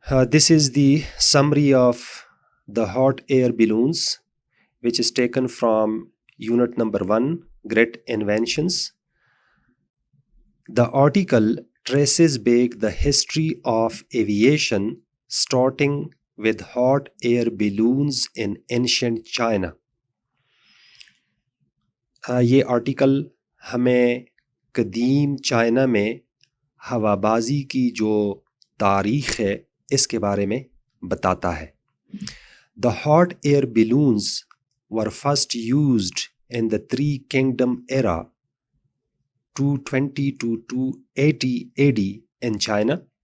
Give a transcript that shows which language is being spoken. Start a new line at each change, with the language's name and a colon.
English: This is the summary of The Hot Air Balloons, which is taken from unit number 1, Great Inventions. The article traces back the history of aviation, starting with hot air balloons in ancient China.
Urdu: یہ article ہمیں قدیم China میں ہوابازی کی جو تاریخ ہے اس کے بارے میں بتاتا ہے.
English: The hot air balloons were first used in the Three Kingdom era 220 to 280 AD in China.